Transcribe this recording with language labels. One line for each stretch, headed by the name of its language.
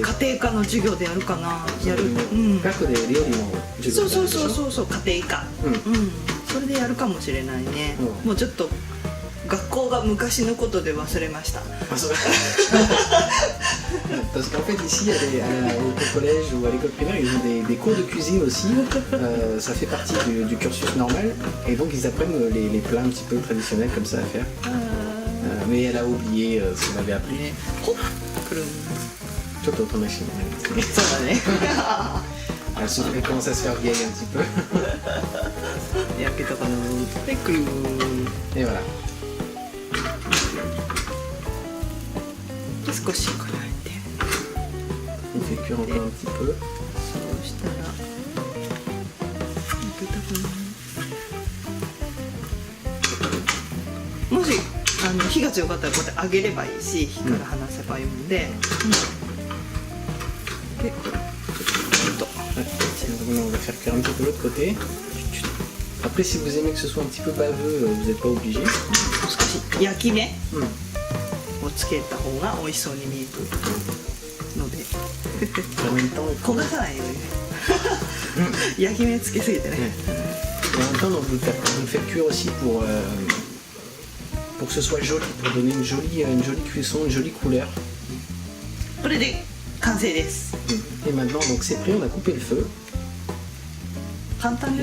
Japanese: 家庭科の授業でやるかなやる学で料理の授業そうそうそうそう家庭科それでやるかもしれないねもうちょっと学校が昔のことで忘れました
French: Parce qu'en fait ici au collège ou à l'école primaire ils ont des cours de cuisine aussi, ça fait partie du cursus normal et donc ils apprennent les plats un petit peu traditionnels comme ça à faire. Mais elle a oublié ce qu'on avait appris.
Japanese: ほっくるんちょっとおとなしいね。そうだね
French: Elle commence à se faire vieille un petit peu.
Japanese: 焼けたかなでくるん
French: Et voilà.
Japanese: で少しこらえて
French: On fait cuire encore un petit peu.
Japanese: そうしたら焼けたかなもし火が強かったらこうやって揚げればいいし火から離せばいいので、でこれちょっと
French: On va faire cuire un petit peu l'autre côté. Après, si vous aimez que ce soit un petit peu baveux, vous n'êtes pas obligé.
Japanese: 少し焼き目 Mm. をつけた方が美味しそうに見えるので
French: En même temps,
Japanese: 焦がさないようにね焼き目つけすぎてね
French: et en même temps, donc, vous le faites cuire aussi pour que ce soit joli, pour donner une jolie cuisson, une jolie couleur.
Japanese: これで完成です
French: Et maintenant, donc c'est prêt, on a coupé le feu.
Japanese: 簡単で